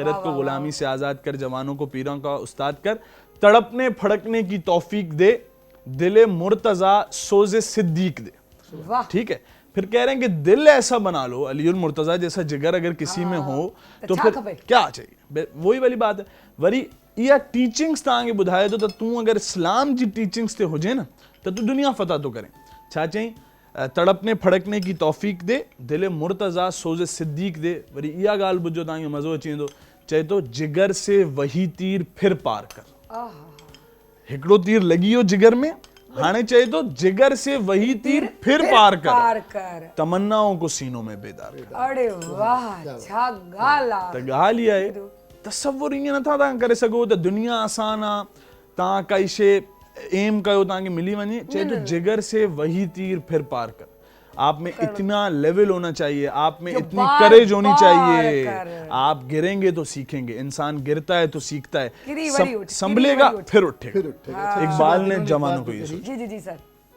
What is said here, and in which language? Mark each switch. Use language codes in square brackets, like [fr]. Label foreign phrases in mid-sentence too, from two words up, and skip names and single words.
[hi] खिरत को गुलामी से आज़ाद कर जवानों को पीरों का उस्ताद कर, तड़पने फड़कने की तौफीक दे, दिले मुर्तज़ा सोज़े सिद्दीक दे। ठीक है, फिर कह रहे हैं कि दिल ऐसा बना लो, अलीउल मुर्तज़ा जैसा जिगर अगर किसी में हो तो फिर क्या चाहिए? वही वाली बात है। [sd] वरी या टीचिंग्स तव्हांखे ॿुधाए थो त तूं अगर इस्लाम जी टीचिंग्स ते हुजे न त तूं दुनिया फतह तो करें। छा चई? [hi] तड़पने फड़कने की तौफीक दे, दिले मुर्तज़ा सोज़े सिद्दीक दे। [sd] वरी इहा ॻाल्हि ॿुधो तव्हांखे मज़ो अची वेंदो। चए थो [hi] जिगर से वही तीर फिर पार कर। [sd] हिकिड़ो तीर लॻी वियो जिगर में, हाणे चए थो [hi] जिगर से वही तीर फिर पार कर, तमन्नाओं को सीनों में बेदार कर। [sd] अरे वाह, छा ॻाल्हि आहे। त ॻाल्हि इहा आहे, तसव्वुर ईअं नथा तव्हां करे सघो त दुनिया आसान आहे, तव्हां काई शइ एम कयो तव्हांखे मिली वञे। चए तो [hi] जिगर से वही तीर फिर पार कर। आप में इतना लेवल होना चाहिए, आप में इतनी करेज होनी चाहिए। आप गिरेंगे तो सीखेंगे, इंसान गिरता है तो सीखता है, संभलेगा फिर उठेगा। इकबाल ने जवानों को ये सोचा। जी जी सर।